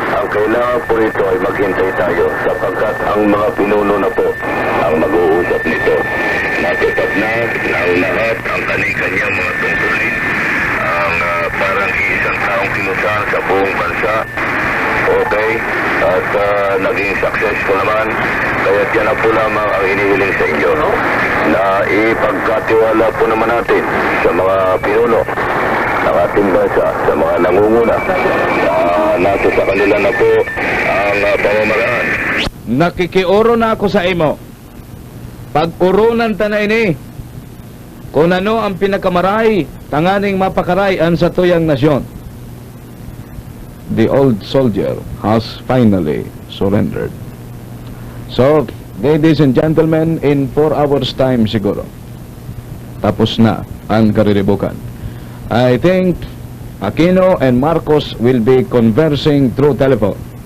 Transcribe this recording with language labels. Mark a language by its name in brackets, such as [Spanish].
[Filipino] Ang kailangan po rito ay maghintay tayo sapagkat ang mga pinuno na po ang mag-uusap nito. Natupad na ng lahat ang kanyang mga tungkulin. Ang parang isang taong kinusahan sa buong bansa. Okay? At naging successful naman. Kaya yan na po lamang ang inihiling sa inyo. Na ipagkatiwala po naman natin sa mga pinuno ng ating bansa, sa mga nangunguna. Nasa sa kanila na po ang pamamaraan. [Bikol] Nakikioro na ako sa imo. Pag-urunan ta na ini. Kung ano ang pinakamaray, tanganing mapakaray ang sa tuyang nasyon. [English] The old soldier has finally surrendered. So, ladies and gentlemen, in 4 hours time [Filipino] siguro, tapos na ang kariribukan. [English] I think Aquino and Marcos will be conversing through telephone.